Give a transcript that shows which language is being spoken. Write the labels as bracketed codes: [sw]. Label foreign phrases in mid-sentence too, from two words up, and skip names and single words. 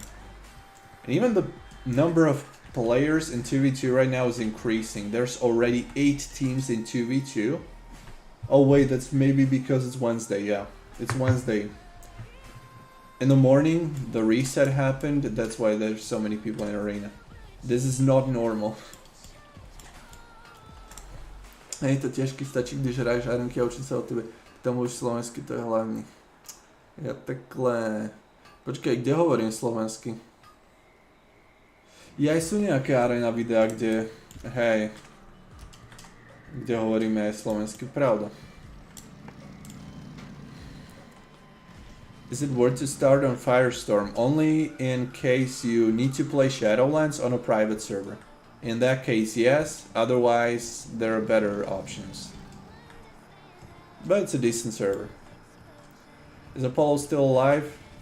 [en] And even the number of players in 2v2 right now is increasing. There's already 8 teams in 2v2. Oh wait, that's maybe because it's Wednesday. Yeah, it's Wednesday. In the morning, the reset happened. That's why there's so many people in arena. This is not normal. [cs] Je to těžký, stačí, když hraješ arenky a učím se od tebe. Tam mluvíš slovensky, to je hlavní. Ja takhle... [sk] Počkej, kde hovorím slovensky? Ja aj sú nejaké arena videá, kde... Hej... Kde hovoríme aj slovensky, pravda. [en] Is it worth to start on Firestorm? Only in case you need to play Shadowlands on a private server. In that case, yes. Otherwise, there are better options. But it's a decent server. Is Apollo still alive?